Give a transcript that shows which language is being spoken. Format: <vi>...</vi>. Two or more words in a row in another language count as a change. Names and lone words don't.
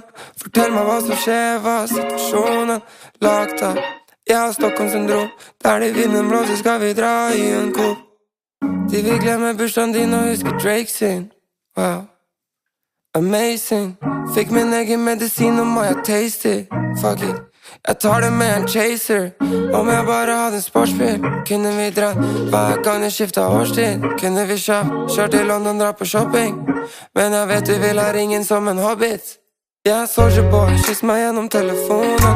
<no>Fortell meg hva som skjer, hva er situasjonen lagt av. Jeg har Stockholm-syndrom. Der de vinden blåser skal vi dra i en kop. De vil glemme bursdagen din og huske Drake sin.</no> <en>Wow, amazing.</en> <no>Fikk min egen medisin, nå må jeg</no> <en>taste it. Fuck it,</en> <no>jeg tar det med en chaser. Om jeg bare hadde en sportsbil, kunne vi dratt hver gang jeg skiftet årstid. Kunne vi kjørt til London, dra på shopping. Men jeg vet du vil ha ringen som en hobbit. Jeg er Soulja Boy, kyss meg gjennom telefonen.</no>